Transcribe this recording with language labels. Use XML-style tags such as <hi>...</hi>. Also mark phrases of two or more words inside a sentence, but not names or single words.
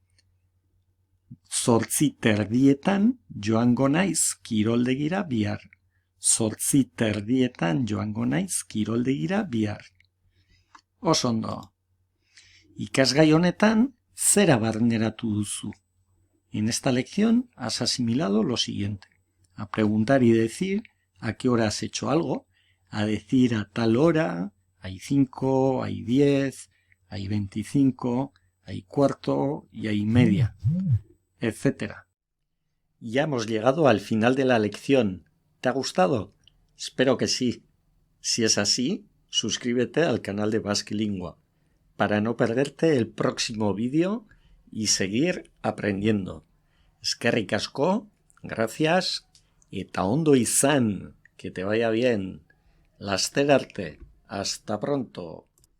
<eu>8:30 joango naiz kiroldegira bihar. 8:30 joango naiz kiroldegira bihar. Oso ondo. Ikasgai honetan zera barneratu duzu.</eu> <es>En esta lección has asimilado lo siguiente: a preguntar y decir a qué hora has hecho algo, a decir a tal hora, hay 5, hay 10, hay 25, hay cuarto y hay media, etc. Ya hemos llegado al final de la lección. ¿Te ha gustado? Espero que sí. Si es así, suscríbete al canal de Basque Lingua para no perderte el próximo vídeo y seguir aprendiendo.</es> <eu>Eskerrik asko, gracias, eta ondo izan,</eu> <es>que te vaya bien.</es> <eu>Laster arte,</eu> <es>hasta pronto.</es>